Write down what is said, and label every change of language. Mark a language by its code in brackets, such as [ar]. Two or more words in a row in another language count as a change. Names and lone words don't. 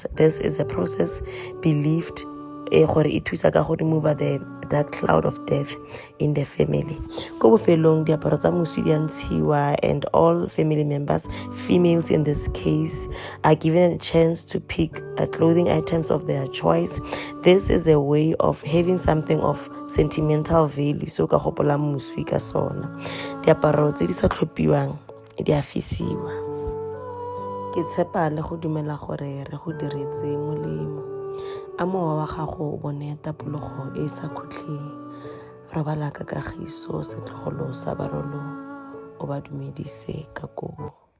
[en] This is a process believed to remove the dark cloud of death in the family. And all family members, females in this case, are given a chance to pick clothing items of their choice. This is a way of having something of sentimental value. [tn] So ka hopola muswi ka sona. Diaparo tse di sa tlhopiwang di a fisiwa. Ke tshepa le go dumela gore re go diretse molemo. Amo wa gago bone tapologo e sa khutleng. robala ka kagiso setlogolo sa barolo o ba dumedise ka koo.